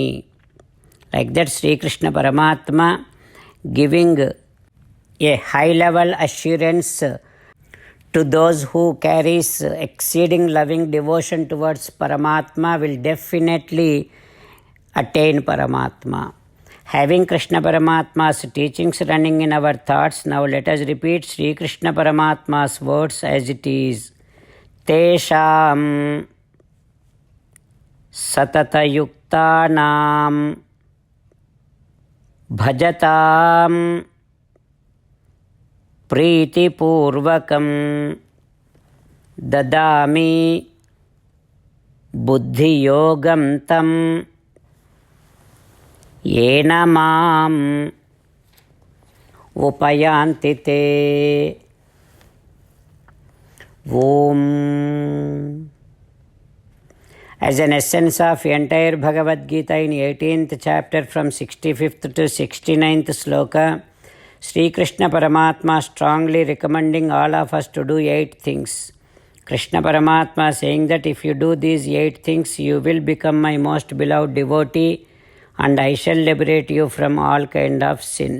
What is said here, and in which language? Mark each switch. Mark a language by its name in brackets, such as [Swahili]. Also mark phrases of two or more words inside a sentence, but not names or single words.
[English] Like that, Sri Krishna Paramatma giving a high level assurance to those who carries exceeding loving devotion towards Paramatma will definitely attain Paramatma. Having Krishna Paramatma's teachings running in our thoughts, now let us repeat Sri Krishna Paramatma's words as it is. [Sanskrit] तेषां सततयुक्तानां భజతాం ప్రీతిపూర్వకం దదామి బుద్ధియోగం తం ఏన మాం ఉపయాంతి తే. ఓం. [English] As an essence of entire Bhagavad Gita in 18th chapter from 65th to 69th sloka, Sri Krishna Paramatma strongly recommending all of us to do 8 things. Krishna Paramatma saying that if you do these 8 things, you will become my most beloved devotee and I shall liberate you from all kind of sins.